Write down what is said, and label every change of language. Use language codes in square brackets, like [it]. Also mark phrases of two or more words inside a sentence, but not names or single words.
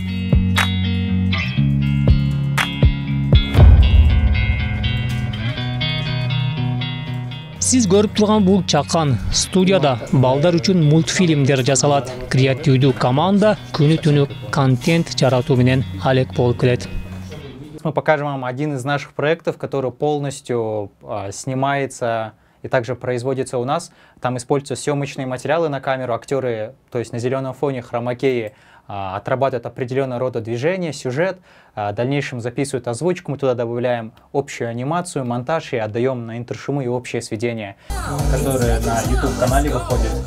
[ky] Сиз көрүп турган бул чакан студияда балдар үчүн мультфильмдер жасалат. Креативдүү команда күнү-түнү контент жаратуу менен алек болуп келет. [ru] Мы покажем вам один из наших проектов, который полностью снимается и также производится у нас. Там используются съемочные материалы на камеру, актеры, то есть на зеленом фоне хромакеи, отрабатывают определенного рода движения, сюжет, в дальнейшем записывают озвучку, мы туда добавляем общую анимацию, монтаж и отдаем на интершумы и общее сведение, которые на YouTube-канале выходят.